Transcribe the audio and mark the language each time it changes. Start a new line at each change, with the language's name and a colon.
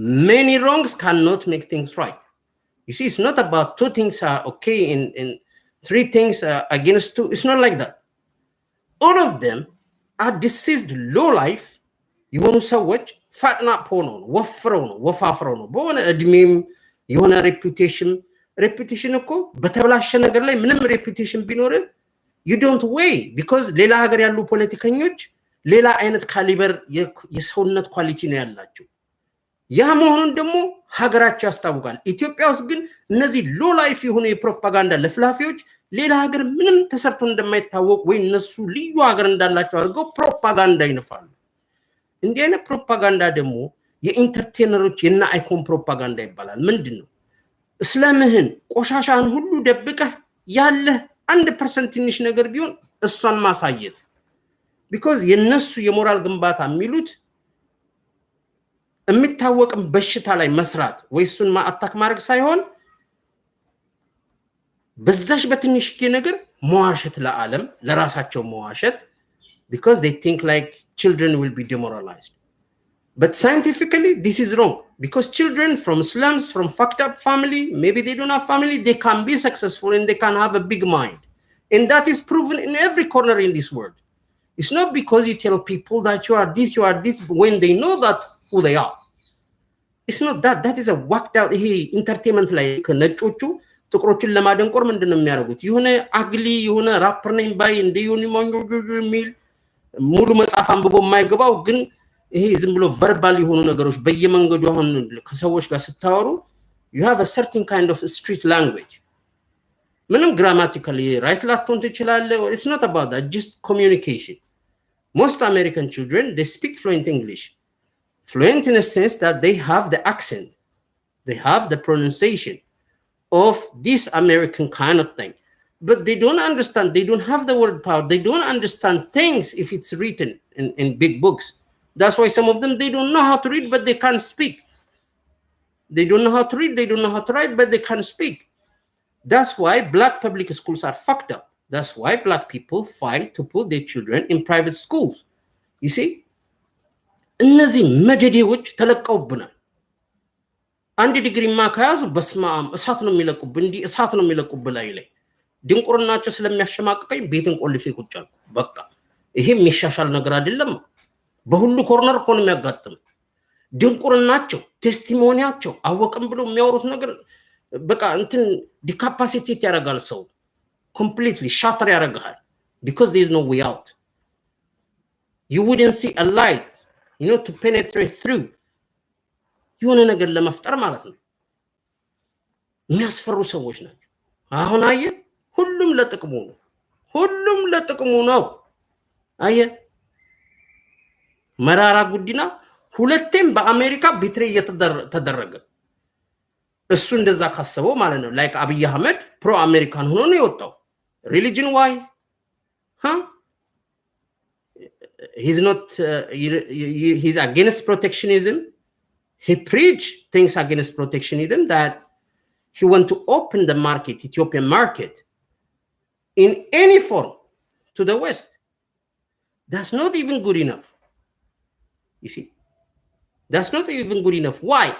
English: many wrongs cannot make things right you see it's not about two things are okay and three things are against two it's not like that all of them are deceased low life
Amharic: የሆኑ ሰዎች ፋጥና ሆኖ ወፍረው ነው ወፋፍረው ነው በሆነ እድሜም የሆነ
English: reputation
Amharic: እኮ በተበላሸ ነገር ላይ ምንም
English: reputation ቢኖር you don't weigh because
Amharic: ሌላ ሀገር ያሉ ፖለቲከኞች ሌላ አይነት ካሊበር የሰውነት ኳሊቲ ነው ያላቸው ያ መሆኑን ደግሞ ሀገራቸው ያስታውቃል። ኢትዮጵያ ውስጥ ግን እነዚህ ሎ ላይፍ የሆኑ የፕሮፓጋንዳ ለፍላፊዎች ሌላ ሀገር ምንም ተሰርቶ እንደማይታወቅ ወይ እነሱ ልዩ ሀገር እንዳላቸው አድርገው ፕሮፓጋንዳ ይነፋሉ። እንዲህ አይነት ፕሮፓጋንዳ ደግሞ የኢንተርቴነሮች የና አይኮን ፕሮፓጋንዳ ይባላል። ምንድን ነው? እስላምህን ቆሻሻን ሁሉ ደብቀህ ያለህ 1% ትንሽ ነገር ቢሆን እሷን ማሳየት። ቢኮዝ የነሱ የሞራል ግንባታ የሚሉት የሚታወቅም በሽታ ላይ መስራት ወይ እሱን አታክ ማድረግ ሳይሆን በዛሽ በትንሽ ነገር መዋሸት፣ ለዓለም ለራሳቸው መዋሸት።
English: because they think like children will be demoralized. But scientifically, this is wrong. Because children from slums, from fucked up family, maybe they don't have family, they can be successful and they can have a big mind. And that is proven in every corner in this world. It's not because you tell people that you are this, when they know that who they are. It's not that. That is a whacked out entertainment like
Amharic: ነጮቹ ጥቁሮችን ለማደንቆር ምንድነው የሚያደርጉት? የሆነ አግሊ የሆነ ራፐር ነኝ ባይ እንደ ዩኒሞን የሚል ሙሉ መጽሐፍ አንብቦ የማይገባው ግን ይሄ ዝም ብሎ ቨርባል የሆኑ ነገሮች በየመንገዱ አሁን ከሰዎች ጋር ስታወሩ
English: you have a certain kind of street language.
Amharic: ምንም
English: grammatically right
Amharic: ላትሆን ትችላለህ.
English: It's not about that, just communication. Most American children, they speak fluent English. Fluent in a sense that they have the accent, they have the pronunciation of this American kind of thing. But they don't understand, they don't have the word power, they don't understand things if it's written in big books. That's why some of them, they don't know how to read, but they can't speak. They don't know how to read, they don't know how to write, but they can't speak. That's why black public schools are fucked up. That's why black people fight to put their children in private schools. You see?
Amharic: እነዚህ መደዴዎች ተለቀውብናል። አንድ ዲግሪማ ከያዙ በስማም እሳት ነው የሚለቁብ፣ እንዲህ እሳት ነው የሚለቁብ ላይ ድንቁርናቸው ስለሚያሸማቅቀኝ ቤትን ቆልፌ ቁጭ አልኩ። በቃ ይሄ የሚሻሻል ነገር አይደለም። በሁሉ ኮርነር እኮ ነው የሚያጋጥም። ድንቁርናቸው ቴስቲሞኒያቸው አወቅም ብሎ የሚያወሩት ነገር በቃ እንትን ዲካፓሲቴት ያደርጋል ሰው
English: completely shatter
Amharic: ያደርጋል።
English: because there is no way out. You wouldn't see a light, you know, to penetrate through.
Amharic: የሆነ ነገር ለመፍጠር ማለት ነው። የሚያስፈሩ ሰዎች ናቸው። አሁን አየ ሁሉም ለጥቅሙ ነው። ሁሉም ለጥቅሙ ነው። አየ መራራ ጉዲና ሁለቴም በአሜሪካ ቢትሬ እየተደረገ እሱ እንደዛ ካሰበው ማለት ነው። ላይክ አብይ አህመድ ፕሮ አሜሪካን ሆኖ ነው የወጣው።
English: religion wise, he's not he's against protectionism. He preached things against protectionism, that he want to open the market, Ethiopian market, in any form to the West. That's not even good enough. You see, that's not even good enough. Why?